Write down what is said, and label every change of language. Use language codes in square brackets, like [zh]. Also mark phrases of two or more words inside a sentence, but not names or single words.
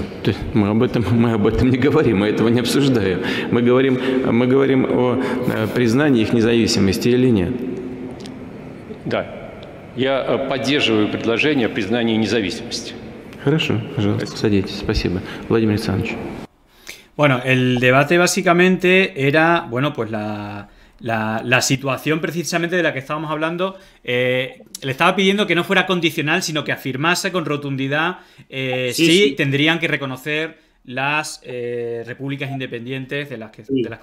[ru] Да, мы об этом не говорим, мы этого не обсуждаем. Мы говорим о признании их независимости или нет. Да, я поддерживаю предложение о признании независимости. Хорошо, пожалуйста, садитесь. Спасибо. Владимир Александрович. [es] Bueno, el debate básicamente era, bueno, pues la situación precisamente de la que estábamos hablando. Le estaba pidiendo que no fuera condicional, sino que afirmase con rotundidad sí tendrían que reconocer las repúblicas independientes de las que estamos hablando, ¿no?